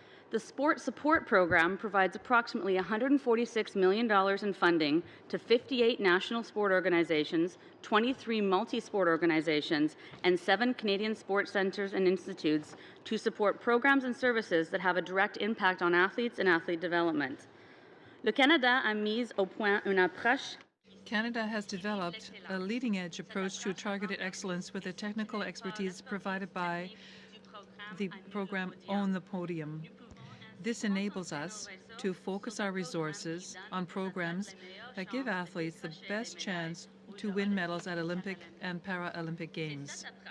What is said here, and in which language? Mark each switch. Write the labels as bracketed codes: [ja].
[en] The Sport Support Program provides approximately $146 million in funding to 58 national sport organizations, 23 multi-sport organizations, and 7 Canadian sports centres and institutes to support programs and services that have a direct impact on athletes and athlete development. [fr] Le Canada a mis au point une approche. [en] Canada has developed a leading-edge approach to targeted excellence with the technical expertise provided by the program Own the Podium. This enables us to focus our resources on programs that give athletes the best chance to win medals at Olympic and Paralympic Games.